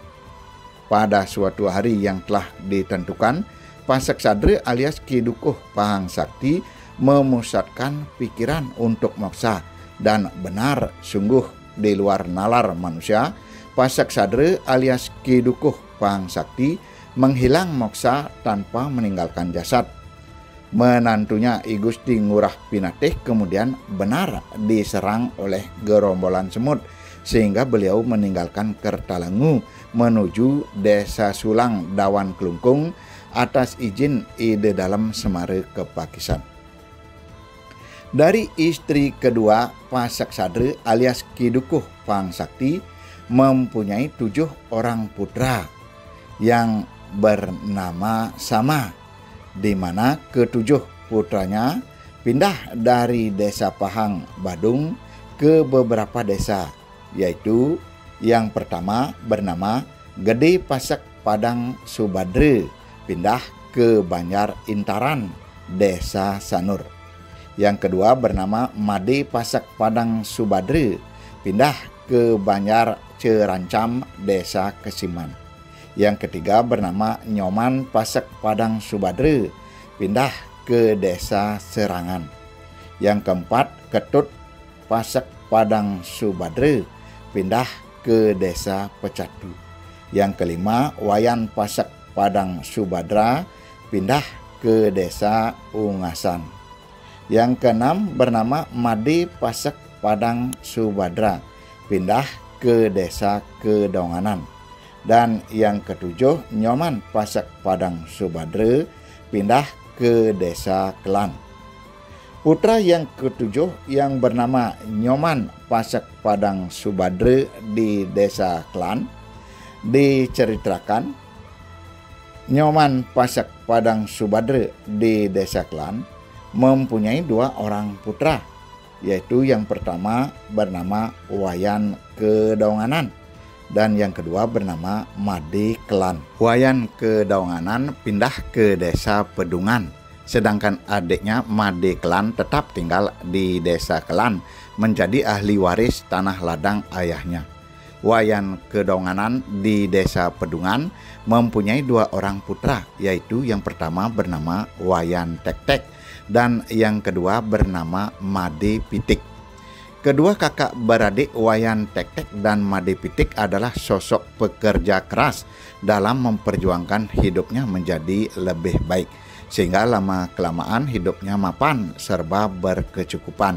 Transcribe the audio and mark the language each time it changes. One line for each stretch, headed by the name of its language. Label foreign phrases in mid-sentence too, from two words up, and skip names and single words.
Indonesian: Pada suatu hari yang telah ditentukan, Pasak Sadre alias Ki Dukuh Pang Sakti memusatkan pikiran untuk moksa, dan benar sungguh di luar nalar manusia, Pasak Sadre alias Ki Dukuh Pang Sakti menghilang moksa tanpa meninggalkan jasad. Menantunya I Gusti Ngurah Pinateh kemudian benar diserang oleh gerombolan semut, sehingga beliau meninggalkan Kertalangu menuju desa Sulang Dawan Kelungkung atas izin Ide Dalem Semare Kepakisan. Dari istri kedua, Pasak Sadre alias Ki Dukuh Pang Sakti mempunyai 7 orang putra yang bernama sama, di mana ke-7 putranya pindah dari desa Pahang Badung ke beberapa desa, yaitu yang pertama bernama Gede Pasak Padang Subadre, pindah ke Banjar Intaran, desa Sanur. Yang kedua bernama Made Pasak Padang Subadre, pindah ke Banjar Cerancam, desa Kesiman. Yang ketiga bernama Nyoman Pasak Padang Subadre, pindah ke desa Serangan. Yang keempat Ketut Pasak Padang Subadre, pindah ke desa Pecatu. Yang kelima Wayan Pasak Padang Subadra, pindah ke desa Ungasan. Yang keenam bernama Made Pasek Padang Subadra, pindah ke desa Kedonganan. Dan yang ketujuh Nyoman Pasek Padang Subadra, pindah ke desa Kelan. Putra yang ketujuh yang bernama Nyoman Pasek Padang Subadra di desa Kelan, diceritakan Nyoman Pasek Padang Subadra di desa Kelan mempunyai dua orang putra, yaitu yang pertama bernama Wayan Kedonganan dan yang kedua bernama Made Kelan. Wayan Kedonganan pindah ke desa Pedungan, sedangkan adiknya Made Kelan tetap tinggal di desa Kelan menjadi ahli waris tanah ladang ayahnya. Wayan Kedonganan di desa Pedungan mempunyai dua orang putra, yaitu yang pertama bernama Wayan Tek-Tek dan yang kedua bernama Made Pitik. Kedua kakak beradik Wayan Tek-Tek dan Made Pitik adalah sosok pekerja keras dalam memperjuangkan hidupnya menjadi lebih baik, sehingga lama-kelamaan hidupnya mapan serba berkecukupan.